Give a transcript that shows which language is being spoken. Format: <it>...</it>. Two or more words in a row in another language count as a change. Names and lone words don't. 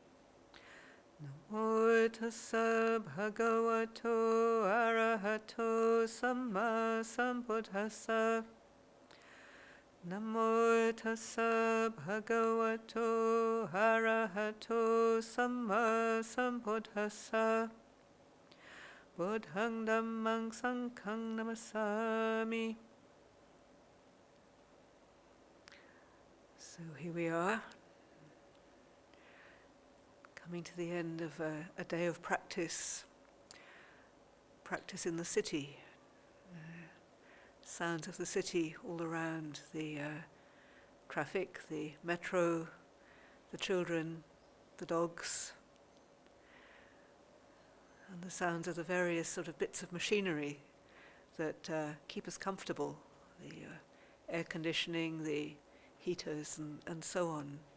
<pi>Namo tassa bhagavato arahato samma sambuddhassa. Namo tassa bhagavato arahato samma sambuddhassa. Buddhang dhammang sanghang namasami.</pi> <en>So here we are, coming to the end of a day of practice in the city. Sounds of the city all around, the traffic, the metro, the children, the dogs, and the sounds of the various sort of bits of machinery that keep us comfortable, the air conditioning, the heaters and so on.</en>